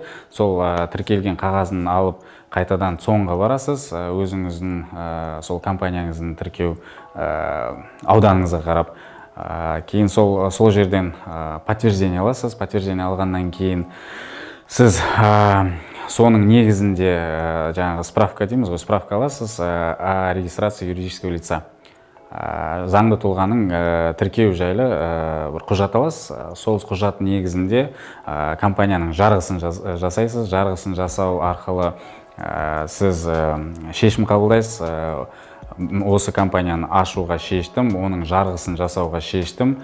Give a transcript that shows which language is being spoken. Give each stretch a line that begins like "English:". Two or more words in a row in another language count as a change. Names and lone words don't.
Kazakh: Сол тіркелген қағазын алып қайтадан соңға барасыз, өзіңіздің сол компанияңыздың тіркеу ауданыңызға қарап. Кейін сол жерден подтверждение аласыз. Подтверждение алғаннан кейін сіз соның негізінде жаңағы справка дейміз ғой, справка аласыз
Russian: о регистрации юридического лица.
Kazakh: Заңды тұлғаның тіркеу жайлы бір құжат аласыз. Сол құжат негізінде компанияның жарғысын жасайсыз. Жарғысын жасау арқылы сіз шешім қабылдайсыз. Осы компанияны ашуға шештім, оның жарғысын жасауға шештім.